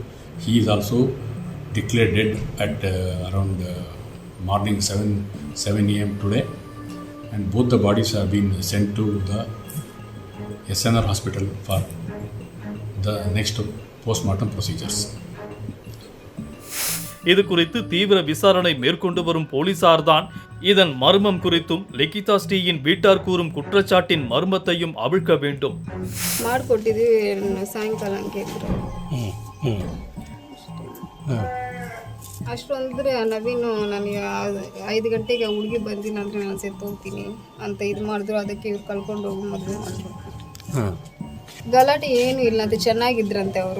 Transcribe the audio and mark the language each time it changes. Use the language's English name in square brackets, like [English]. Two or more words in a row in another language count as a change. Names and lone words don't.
[English] He is also declared dead at around morning 7 a.m. today, and both the bodies have been sent to the SNR hospital for the next postmortem procedures. [Tamil] இது குறித்து தீவிர விசாரணை மேற்கொண்டு வரும் போலீசார்தான் இதன் மர்மம் குறித்தும் லிகிதா ஸ்ரீயின் வீட்டார் கூறும் குற்றச்சாட்டின் மர்மத்தையும் அவிழ்க்க வேண்டும். [Kannada] ಮಾಡಿಕೊಟ್ಟಿದ್ದು ಸಾಯಂಕಾಲ ಕೇಳಿದ್ರು ಅಷ್ಟೊಂದ್ರೆ ನವೀನು ನನಗೆ 5 ಗಂಟೆಗೆ ಹುಡುಗಿ ಬಂದಿಲ್ಲ ಅಂದರೆ ನಾನು ಸೆತ್ತು ಹೋಗ್ತೀನಿ ಅಂತ ಇದು ಮಾಡಿದ್ರು. ಅದಕ್ಕೆ ಇವ್ರು ಕಳ್ಕೊಂಡು ಹೋಗಿ ಮದುವೆ ಮಾಡಿಕೊಡ್ತಾರೆ. ಗಲಾಟೆ ಏನು ಇಲ್ಲ ಅಂತ ಚೆನ್ನಾಗಿದ್ರಂತೆ ಅವರು.